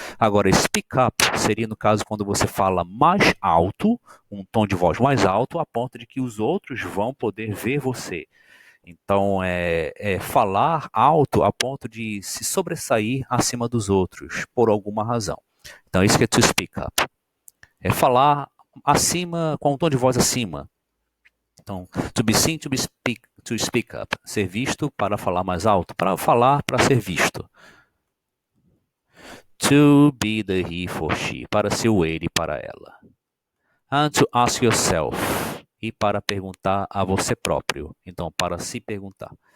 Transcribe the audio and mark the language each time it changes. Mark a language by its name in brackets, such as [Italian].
[Portuguese] Agora, [English] speak up [Portuguese] seria no caso quando você fala mais alto, um tom de voz mais alto, a ponto de que os outros vão poder ver você. Então, falar alto a ponto de se sobressair acima dos outros, por alguma razão. Então, isso que é [English] to speak up. [Portuguese] É falar acima, com um tom de voz acima. [English] Então, to be seen, to speak up. [Portuguese] Ser visto para falar mais alto. Para falar, para ser visto. [English] To be the he for she. [Portuguese] Para ser o ele para ela. [English] And to ask yourself. [Portuguese] e para perguntar a você próprio. Então, para se perguntar.